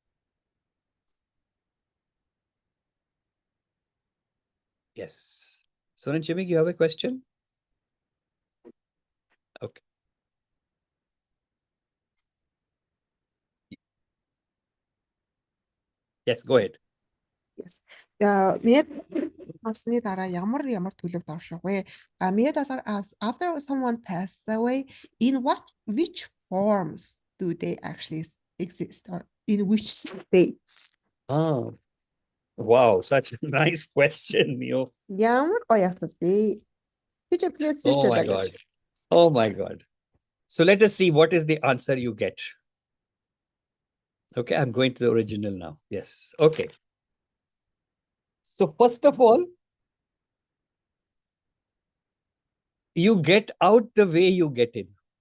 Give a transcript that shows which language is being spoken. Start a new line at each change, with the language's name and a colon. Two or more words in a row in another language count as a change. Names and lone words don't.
English: Yes. Soren Chimik, you have a question? Okay. Yes, go ahead. Yes.
Mongolian: Мэд авсны дараа ямар төлөв доошох вэ?
English: Мэд after someone passes away, in which forms do they actually exist, or in which states? Oh, wow, such a nice question, Mio.
Mongolian: Ямар гоё асуулт вэ?
English: Please Oh my God. Oh my God. So let us see what is the answer you get. Okay, I'm going to the original now. Yes. Okay. So first of all, you get out the way you get in.